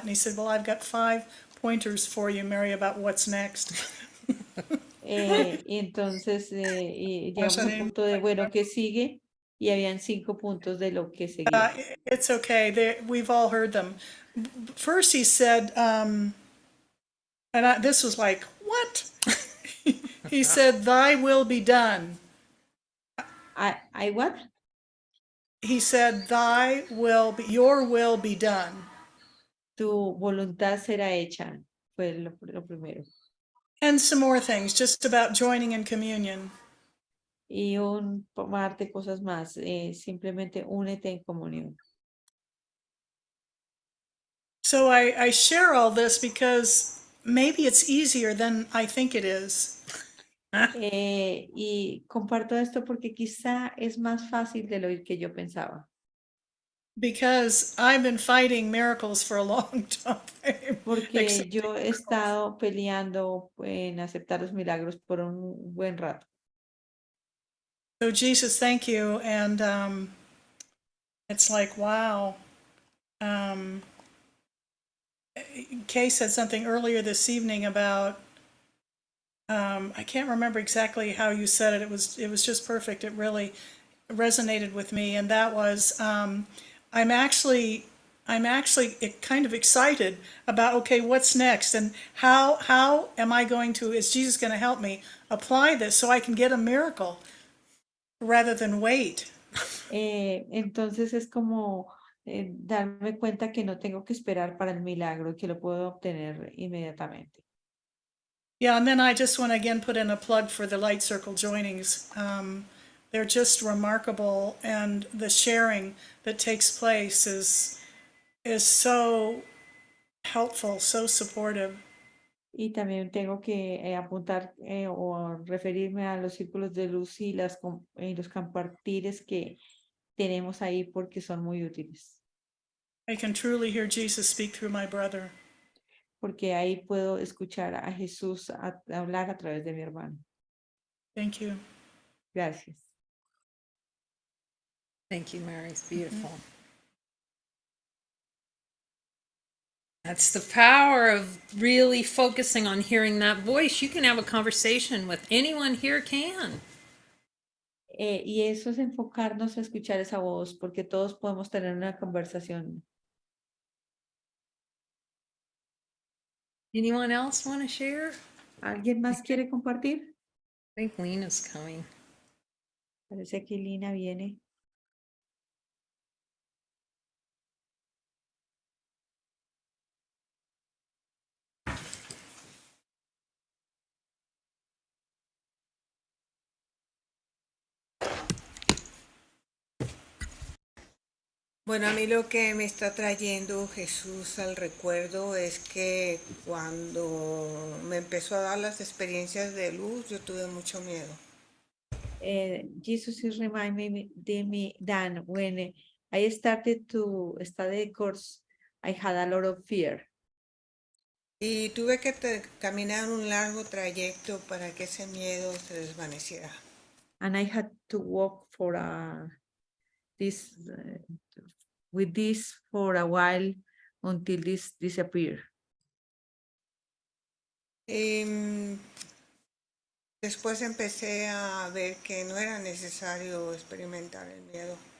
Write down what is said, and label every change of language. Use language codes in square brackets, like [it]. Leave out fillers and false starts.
[en] And he said, well, I've got 5 pointers for you, Mary, about what's next. [es] Y entonces llegamos al punto de, bueno, ¿qué sigue? Y habían 5 puntos de lo que seguía. [en] It's okay. We've all heard them. First he said, this was like, what? He said, thy will be done. I what? He said, your will be done. [es] Tu voluntad será hecha, fue lo primero. [en] And some more things, just about joining in communion. [es] Y un par de cosas más, simplemente únete en comunión. [en] So I share all this because maybe it's easier than I think it is. [es] Y comparto esto porque quizá es más fácil de lo que yo pensaba. [en] Because I've been fighting miracles for a long time. [es] Porque yo he estado peleando en aceptar los milagros por un buen rato. [en] So Jesus, thank you. And it's like, wow. Kay said something earlier this evening about, I can't remember exactly how you said it. It was just perfect. It really resonated with me. And that was, I'm actually kind of excited about, okay, what's next? And how am I going to, is Jesus going to help me apply this so I can get a miracle rather than wait? [es] Entonces es como darme cuenta que no tengo que esperar para el milagro, que lo puedo obtener inmediatamente. [en] Yeah, and then I just want to again put in a plug for the Light Circle joinings. They're just remarkable, and the sharing that takes place is so helpful, so supportive. [es] Y también tengo que apuntar o referirme a los círculos de luz y los compartires que tenemos ahí porque son muy útiles. [en] I can truly hear Jesus speak through my brother. [es] Porque ahí puedo escuchar a Jesús hablar a través de mi hermano. [en] Thank you. [es] Gracias. [en] Thank you, Mary. It's beautiful. That's the power of really focusing on hearing that voice. You can have a conversation with anyone here can. [es] Y eso es enfocarnos a escuchar esa voz, porque todos podemos tener una conversación. [en] Anyone else want to share? [es] ¿Alguien más quiere compartir? [en] I think Lena's coming. [es] Parece que Lina viene. Bueno, a mí lo que me está trayendo Jesús al recuerdo es que cuando me empezó a dar las experiencias de luz, yo tuve mucho miedo. [en] Jesus is reminding me that when I started to study the course, I had a lot of fear. [es] Y tuve que caminar un largo trayecto para que ese miedo se desvaneciera. [en] And I had to walk for this with this for a while until this disappeared. [es] Y después empecé a ver que no era necesario experimentar el miedo.